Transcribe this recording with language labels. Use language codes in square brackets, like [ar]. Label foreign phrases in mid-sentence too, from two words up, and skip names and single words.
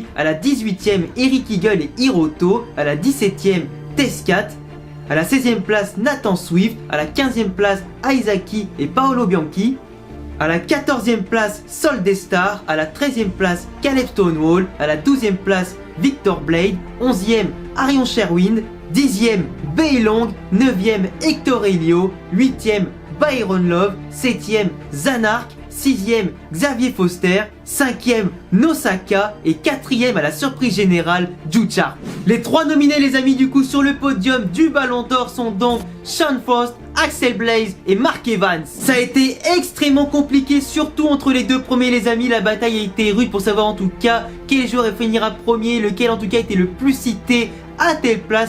[fr] À la 18e Eric Eagle et Hiroto. À la 17e Tescat. À la 16e place Nathan Swift. À la 15e place Aizaki et Paolo Bianchi. À la 14e place Soldestar. À la 13e place Caleb Stonewall. À la 12e place Victor Blade. 11e Arion Sherwin. 10e Beilong, 9e Hector Helio, 8e Byron Love, 7e Zanark, 6e Xavier Foster, 5e Nosaka et 4e à la surprise générale Jucha. Les 3 nominés les amis du coup sur le podium du Ballon d'Or sont donc Sean Faust, Axel Blaze et Mark Evans. Ça a été extrêmement compliqué, surtout entre les deux premiers les amis. La bataille a été rude pour savoir en tout cas quel joueur finira premier, lequel en tout cas était le plus cité à telle place.